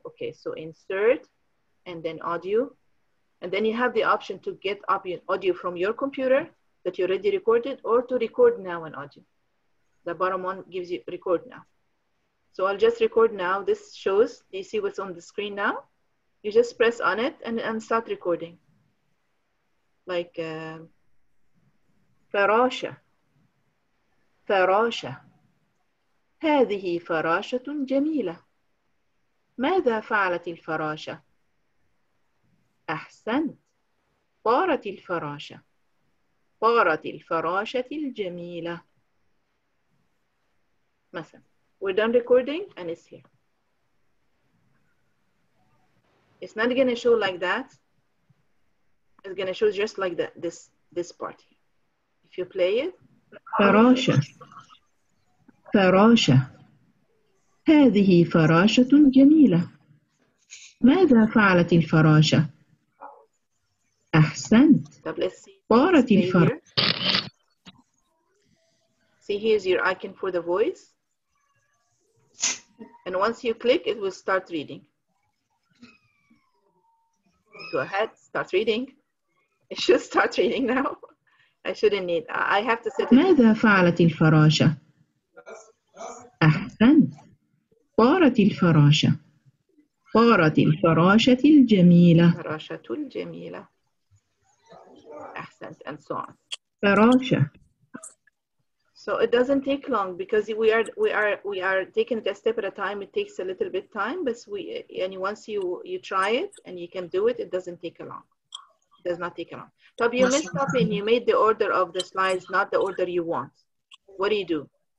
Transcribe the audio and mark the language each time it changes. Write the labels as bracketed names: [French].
[English] Okay, so insert and then audio. And then you have the option to get audio from your computer that you already recorded or to record now an audio. The bottom one gives you record now. So I'll just record now. This shows, you see what's on the screen now? You just press on it and start recording. [Arabic] Like فراشة فراشة هذه فراشة جميلة ماذا فعلت الفراشة؟ أحسنت طارت الفراشة طارت الفراشة الجميلة مثلا. [English] We're done recording and it's here. It's not going to show like that. It's going to show just like that, this part here. If you play it. [Arabic] فراشة فراشة هذه فراشة جميلة ماذا فعلت الفراشة؟ أحسنت طارت الفراشة. [English] See, here's your icon for the voice. And once you click, it will start reading. Go ahead, start reading. It should start reading now. I shouldn't need, I have to set it. [Arabic] ماذا فعلت الفراشة؟ أحسنت طارت الفراشة طارت الفراشة الجميلة فراشة الجميلة أحسنت [English] and so on. [Arabic] فراشة. [English] So it doesn't take long because we are taking it a step at a time. It takes a little bit time, but once you try it and you can do it, it doesn't take long. It does not take long. So if you messed up and you made the order of the slides not the order you want, what do?